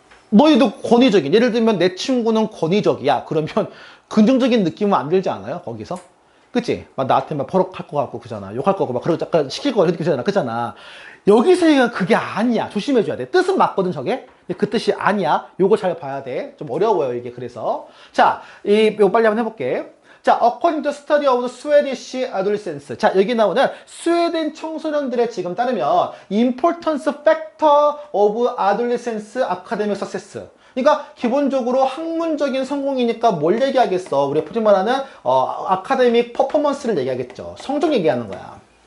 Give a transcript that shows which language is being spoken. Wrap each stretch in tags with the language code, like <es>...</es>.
<ko>너희도 권위적인. 예를 들면 내 친구는 권위적이야. 그러면 긍정적인 느낌은 안 들지 않아요? 거기서? 그치? 막 나한테 막 버럭할 것 같고 그잖아. 욕할 거고 막 그러고 약간 시킬 거 이렇게 그잖아. 그잖아. 여기서 그게 아니야. 조심해줘야 돼. 뜻은 맞거든 저게. 근데 그 뜻이 아니야. 요거 잘 봐야 돼. 좀 어려워요 이게. 그래서 자, 이거 빨리 한번 해볼게. 자,</ko> <en>according to study of the Swedish adolescents.</en> <ko>자, 여기 나오는 스웨덴 청소년들의 지금 따르면</ko> <en>importance factor of adolescence academic success.</en> <ko>그러니까 기본적으로 학문적인 성공이니까 뭘 얘기하겠어? 우리가 굳이 말하는 아카데믹 퍼포먼스를 얘기하겠죠. 성적 얘기하는 거야.</ko>